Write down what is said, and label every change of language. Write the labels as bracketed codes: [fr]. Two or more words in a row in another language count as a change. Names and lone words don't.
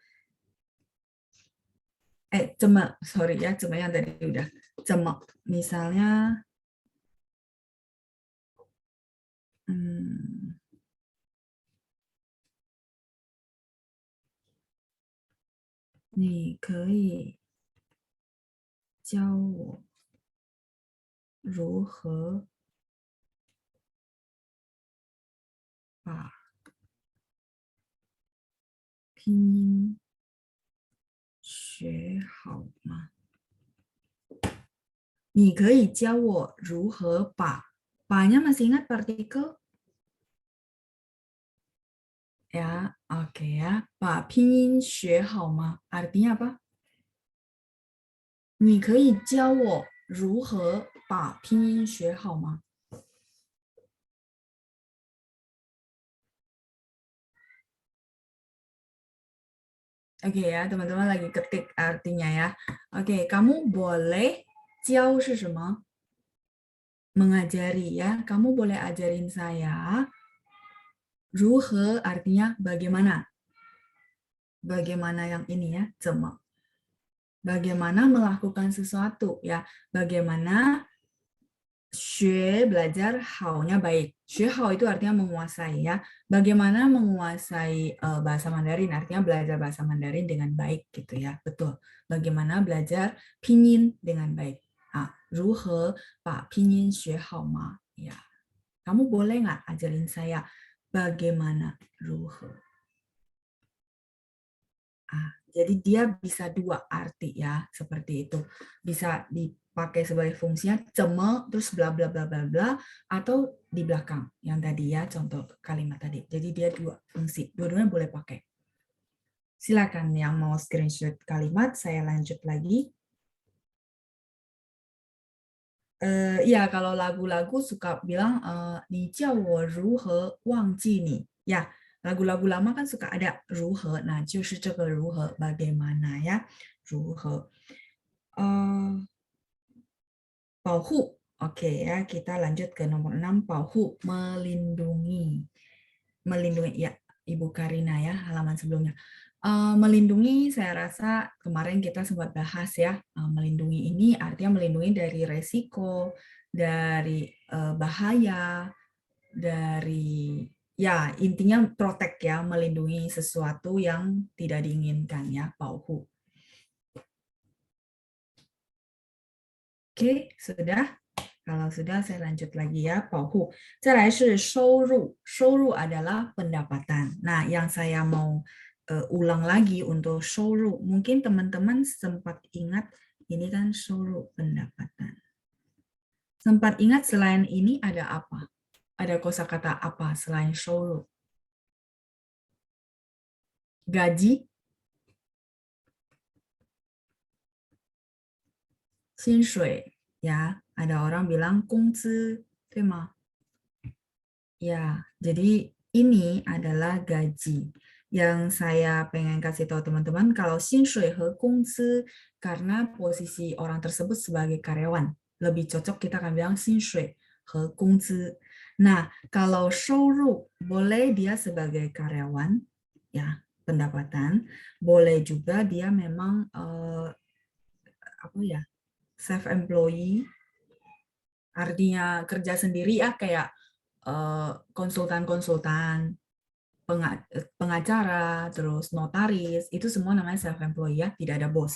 [id] 怎么 sorry ya, 怎么样 tadi udah. [zh] 怎么 misalnya 你可以教我如何把拼音学好吗？你可以教我如何把把 [id] nya masih ingat partikel? Ya, oke ya. [zh] 把拼音学好吗? [id] Artinya apa? [zh] 你可以教我如何把拼音学好吗? [id] Oke ya, teman-teman lagi ketik artinya ya. Oke, kamu boleh [zh] 教是什么? [id] Mengajari ya. Kamu boleh ajarin saya. 如何 artinya bagaimana. Bagaimana yang ini ya, [zh] 怎么. [id] Bagaimana melakukan sesuatu ya. Bagaimana 学 belajar, 好nya baik. 学好 itu artinya menguasai ya. Bagaimana menguasai bahasa Mandarin, artinya belajar bahasa Mandarin dengan baik gitu ya. Betul. Bagaimana belajar pinyin dengan baik. [zh] 如何把拼音学好吗? [id] Ya. Kamu boleh nggak ajarin saya bagaimana, [zh] 如何. [id] Jadi dia bisa dua arti ya, seperti itu. Bisa dipakai sebagai fungsinya 怎么 terus bla bla bla bla bla, atau di belakang yang tadi ya, contoh kalimat tadi. Jadi dia dua fungsi, dua-duanya boleh pakai. Silakan yang mau screenshot kalimat, saya lanjut lagi. Ya, kalau lagu-lagu suka bilang [zh] 你叫我如何忘记你. [id] Ya, lagu-lagu lama kan suka ada 如何, nah [zh] 就是这个如何 [id] bagaimana ya, [zh] 如何. 保护, [id] oke ya, kita lanjut ke nomor 6, [zh] 保护, [id] melindungi. Melindungi, ya, Ibu Karina ya, halaman sebelumnya. Melindungi, saya rasa kemarin kita sempat bahas ya, melindungi ini artinya melindungi dari resiko, dari bahaya, dari ya intinya protect ya, melindungi sesuatu yang tidak diinginkan ya, [zh] 保护. [id] Oke, sudah. Kalau sudah saya lanjut lagi ya, [zh] 保护. 再来是收入. [id] 收入 adalah pendapatan. Nah, yang saya mau ulang lagi untuk 收入. Mungkin teman-teman sempat ingat ini kan 收入 pendapatan. Sempat ingat selain ini ada apa? Ada kosakata apa selain 收入? Gaji? 薪水 ya, ada orang bilang 工资, [zh] 对吗? [id] Ya, jadi ini adalah gaji. Yang saya pengen kasih tahu teman-teman, kalau [zh] 薪水和工资 [id] karena posisi orang tersebut sebagai karyawan, lebih cocok kita akan bilang [zh] 薪水和工资. [id] Nah, kalau 收入 boleh dia sebagai karyawan, ya pendapatan, boleh juga dia memang apa ya, self-employee, artinya kerja sendiri ya, kayak konsultan-konsultan, pengacara, terus notaris, itu semua namanya self-employed ya, tidak ada bos.